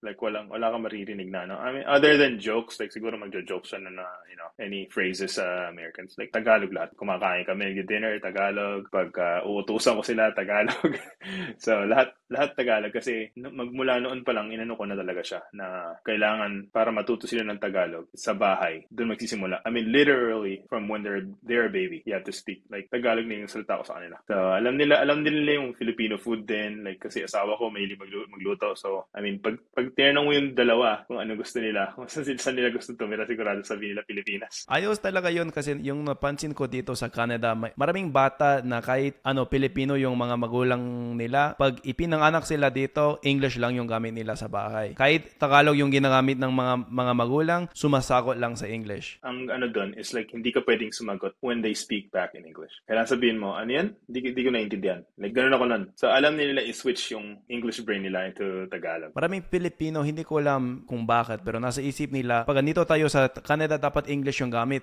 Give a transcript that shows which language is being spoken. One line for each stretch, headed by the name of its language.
Filipino: Like, wala kang maririnig na, no? I mean, other than jokes, like, siguro magjo-jokes siya na, any phrases sa Americans. Like, Tagalog lahat. Kumakain kami, nag-dinner, Tagalog. Pag uutusan ko sila, Tagalog. So, lahat Tagalog. Kasi, magmula noon pa lang, inano ko na talaga siya na kailangan para matuto sila ng Tagalog sa bahay. Doon magsisimula.
English: I mean, literally, from when they're a baby, you have to speak.
Filipino: Like, Tagalog na yung salita ko sa kanila. So, alam nila yung Filipino food din. Like, kasi asawa ko mahilig magluto. So, I mean, pag tinanong mo yung dalawa kung ano gusto nila, kung saan nila gusto tumira, sigurado sabihin nila Pilipinas. Ayos talaga yun kasi yung napansin ko dito sa Canada, maraming bata na kahit Pilipino yung mga magulang nila, pag ipinanganak sila dito, English lang yung gamit nila sa bahay. Kahit Tagalog yung ginagamit ng mga magulang, sumasakot lang sa English. Ang doon is like, hindi ka pwedeng sumagot
English: when they speak back in English.
Filipino: Kailangan sabihin mo, ano yan? Hindi ko naiintindihan. Like, ganun ako nun. So, alam nila i-switch yung English brain nila into Tagalog. Maraming Pilipino, hindi ko alam kung bakit, pero nasa isip nila, pag ganito tayo sa Canada, dapat English yung gamit.